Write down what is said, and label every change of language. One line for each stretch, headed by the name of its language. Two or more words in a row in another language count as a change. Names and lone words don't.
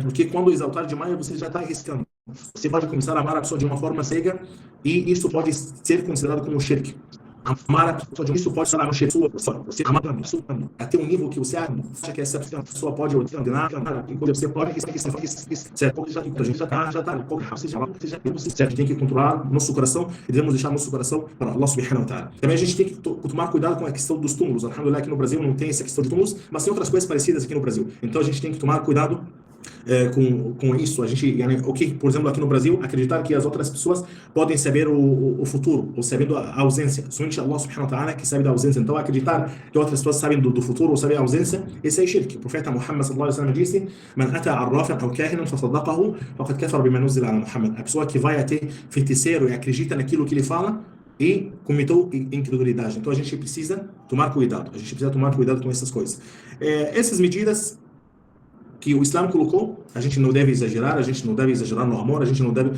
Portuguese: Porque quando exaltar demais, você já está arriscando. Você pode começar a amar a pessoa de uma forma cega e isso pode ser considerado como shirk. Amar a pessoa de isso pode ser um shirk. Você amar a pessoa até um nível que você acha que essa pessoa pode ordenar, você pode certo? A gente já certo? Tem que controlar nosso coração e devemos deixar nosso coração para
Arabic: الله سبحانه وتعالى.
Portuguese: Também a gente tem que tomar cuidado com a questão dos túmulos. Alhamdulillah, aqui no Brasil não tem essa questão de túmulos, mas tem outras coisas parecidas aqui no Brasil. Então a gente tem que tomar cuidado com isso, a gente, o que, por exemplo, aqui no Brasil, acreditar que as outras pessoas podem saber o futuro, ou sabendo a ausência. Somente
Arabic: الله سبحانه وتعالى
Portuguese: que sabe da ausência. Então, acreditar que outras pessoas sabem do futuro ou sabem a ausência, esse é shirk. O profeta Muhammad
Arabic: صلى الله عليه وسلم disse: "من أتى عرافا أو كاهنا فصدقه فقد كفر بما نزل على محمد."
Portuguese: A pessoa que vai até feiticeiro e acredita naquilo que ele fala e cometeu incredulidade. Então, a gente precisa tomar cuidado. A gente precisa tomar cuidado com essas coisas. Essas medidas que o Islã colocou, a gente não deve exagerar, a gente não deve exagerar no amor, a gente não deve...